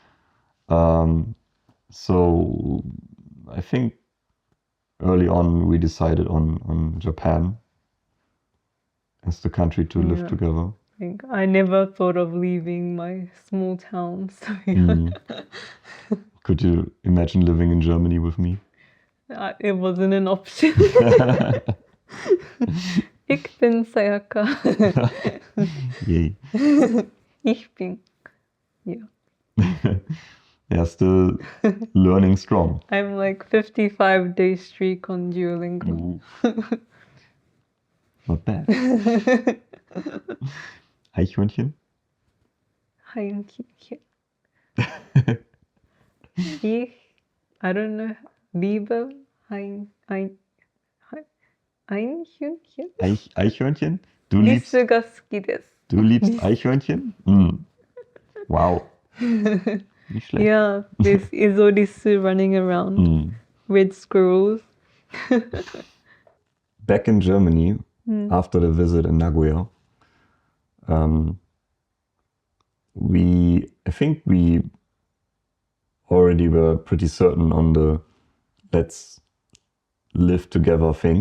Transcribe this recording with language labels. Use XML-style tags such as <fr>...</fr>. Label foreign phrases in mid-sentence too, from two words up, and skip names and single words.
<en>So I think early on we decided on Japan as the country to live Yeah. together. I never thought of leaving my small town. So Could you imagine living in Germany with me? it wasn't an option.</en> <de>Ich bin Sayaka. Yay. Ich bin.</de> <en>Yeah. Yeah, still learning strong. I'm like 55 day streak on Duolingo. Not bad. Eichhörnchen? Heinchen. I don't know.</en> <de>Liebe Einhörnchen? Eichhörnchen? Du liebst</de> <ja>リスが好きです。</ja> <de>Du liebst Eichhörnchen? Wow. Nicht schlecht.</de> <en>Yeah, there's Isodisu running around. Red squirrels. Back in Germany, after the visit in Nagoya, I think we already were pretty certain on the let's live together thing.</en>